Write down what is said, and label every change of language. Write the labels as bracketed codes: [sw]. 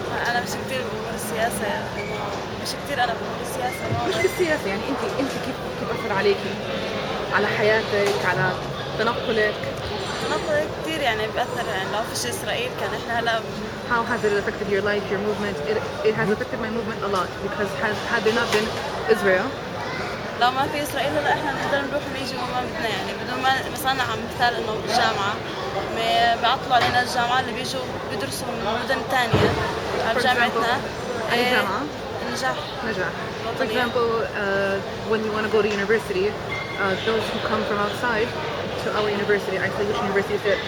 [ar] أنا مش كتير بأمور السياسة، مش كتير أنا بأمور السياسة. مش بالسياسة، يعني أنت كيف أثر عليكي؟ على حياتك، على تنقلك؟ تنقلك كتير يعني بأثر، يعني لو فيش إسرائيل كان إحنا هلا. [en] How has it affected your life, your movement? It has affected my movement a lot because had there not been Israel. [ar] لو ما في إسرائيل هلا إحنا نقدر نروح ونيجي وما بدنا، يعني بدون ما مثلا عم مثال إنه بالجامعة بيعطلوا علينا الجامعة اللي بيجوا بيدرسوا من مدن تانية على جامعتنا. أي جامعة؟ نجاح. [en] For example, when we want to go to university, those who come from outside to our university, I say which university is it?